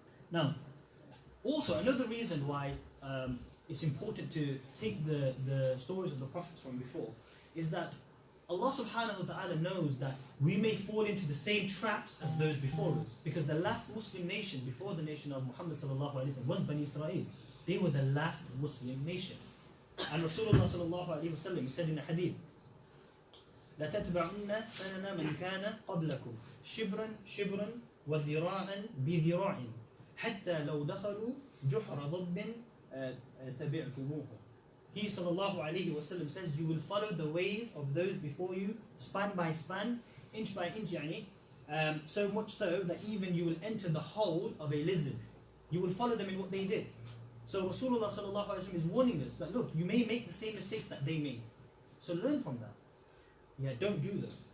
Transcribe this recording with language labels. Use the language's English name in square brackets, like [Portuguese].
[English] Now, also another reason why it's important to take the stories of the prophets from before is that Allah subhanahu wa ta'ala knows that we may fall into the same traps as those before us, because the last Muslim nation before the nation of Muhammad sallallahu alaihi wasallam was Bani Israel. They were the last Muslim nation. And Rasulullah sallallahu alaihi wasallam said in a hadith, [Arabic] لا تتبعن سنن من كان قبلكم شبرا شبرا وذراعا بذراع حتى لو دخلوا جحر ضب تبعتموه. [English] He sallallahu alayhi wasallam says, you will follow the ways of those before you, span by span, inch by inch, so much so that even you will enter the hole of a lizard. You will follow them in what they did. So Rasulullah sallallahu alayhi wasallam is warning us that, look, you may make the same mistakes that they made. So learn from that. Yeah, don't do them.